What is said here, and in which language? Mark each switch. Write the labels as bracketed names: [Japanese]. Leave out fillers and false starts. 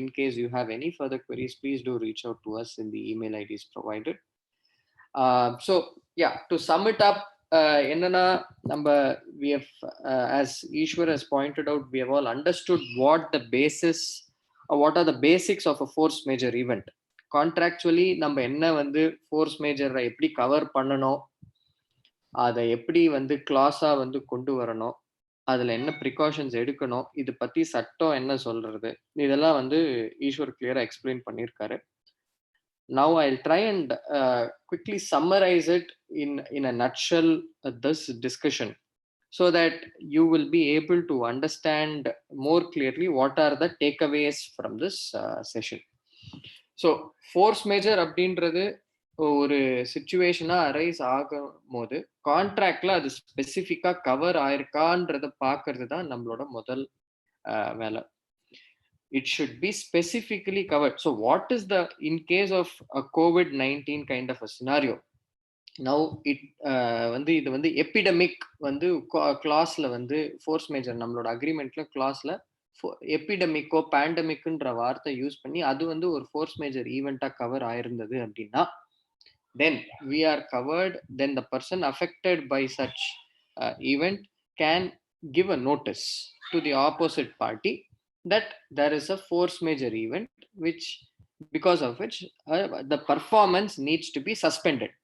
[English] In case you have any further queries, please do reach out to us in the email IDs provided. So yeah, to sum it up, we have, as Ishwar has pointed out, we have all understood what the basis or what are the basics of a force majeure event. [Tamil] Contractually, நம்ம என்ன வந்து force majeure எப்படி cover பண்ணணும், அதை எப்படி வந்து clause-ஆ வந்து கொண்டு வரணும், அதுல என்ன precautions எடுக்கணும், இது பத்தி சட்டம் என்ன சொல்றது, இதெல்லாம் வந்து ஈஸ்வர் கிளியரா எக்ஸ்பிளைன் பண்ணியிருக்காரு. [English] Now I'll try and quickly summarize it in a nutshell, this discussion, so that you will be able to understand more clearly what are the takeaways from this session. [Tamil] So force majeure அப்படின்றது ஒரு சிச்சுவேஷனா arise ஆகும் போது கான்ட்ராக்ட்ல அது ஸ்பெசிஃபிக்கா cover ஆயிருக்கான்றத பாக்குறது தான் நம்மளோட முதல் வேலை. [English] It should be specifically covered. So what is the, in case of a COVID-19 kind of a scenario, now it [Tamil] வந்து இது வந்து எபிடமிக் வந்து கிளாஸ்ல வந்து ஃபோர்ஸ் மேஜர் நம்மளோட அக்ரிமெண்ட்ல கிளாஸ்ல எபிடமிக்கோ பேண்டமிக்ன்ற வார்த்தை யூஸ் பண்ணி அது வந்து ஒரு ஃபோர்ஸ் மேஜர் ஈவெண்டா கவர் ஆயிருந்தது அப்படின்னா, [English] then we are covered. Then the person affected by such event can give a notice to the opposite party that there is a force majeure event which, because of which the performance needs to be suspended.